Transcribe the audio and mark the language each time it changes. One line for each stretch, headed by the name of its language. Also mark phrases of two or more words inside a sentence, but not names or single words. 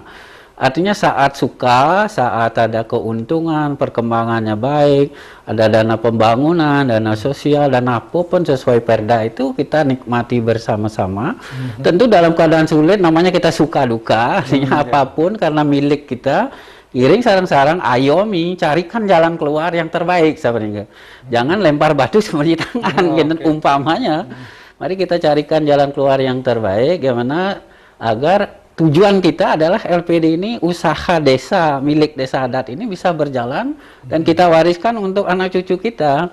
Indonesian: Artinya saat suka, saat ada keuntungan, perkembangannya baik, ada dana pembangunan, dana sosial, dan apapun sesuai perda itu kita nikmati bersama-sama. Tentu dalam keadaan sulit namanya kita suka duka, artinya apapun karena milik kita.
Balinese: Iring sarang-sarang
Indonesian: ayomi carikan jalan keluar yang terbaik sebenarnya. Jangan lempar batu seperti tangan umpamanya. Mari kita carikan jalan keluar yang terbaik gimana agar tujuan kita adalah LPD ini, usaha desa milik desa adat ini bisa berjalan dan kita wariskan untuk anak cucu kita.